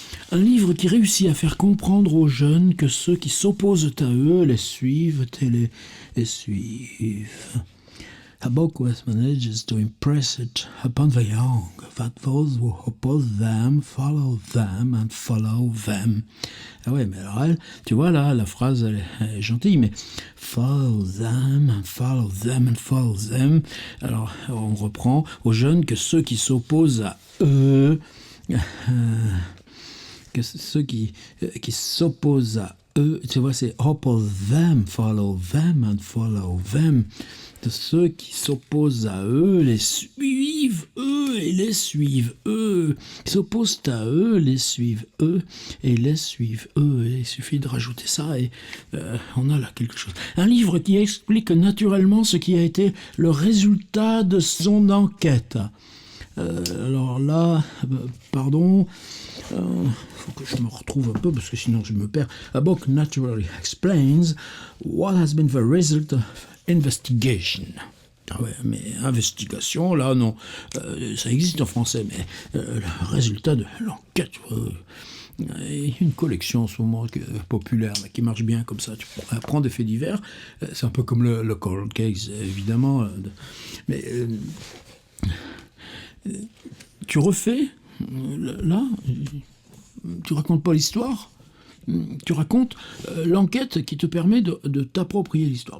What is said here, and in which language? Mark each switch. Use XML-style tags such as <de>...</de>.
<fr>Un livre qui réussit à faire comprendre aux jeunes que ceux qui s'opposent à eux les suivent et les suivent.</fr> <en>A book was managed to impress it upon the young, that those who oppose them follow them and follow them.</en> <fr>Ah ouais, mais alors elle, tu vois là, la phrase elle est gentille, mais</fr> <en>follow them and follow them</en> <fr>and follow them. Alors on reprend aux jeunes que ceux qui s'opposent à eux, que ceux qui s'opposent à eux, tu vois, c'est</fr> <en>oppose them, follow them and follow them.</en> <fr>De ceux qui s'opposent à eux, les suivent eux et les suivent eux. Qui s'opposent à eux, les suivent eux et les suivent eux. Et il suffit de rajouter ça et on a là quelque chose. Un livre qui explique naturellement ce qui a été le résultat de son enquête. Alors là, pardon, faut que je me retrouve un peu parce que sinon je me perds.</fr> <en>A book naturally explains what has been the result of investigation.</en> <fr>Ah ouais, mais investigation, là non, ça existe en français, mais le résultat de l'enquête. Il y a une collection en ce moment populaire là, qui marche bien comme ça. Tu prends des faits divers, c'est un peu comme le cold case, évidemment, mais tu refais, là, tu racontes pas l'histoire, tu racontes l'enquête qui te permet de t'approprier l'histoire.</fr>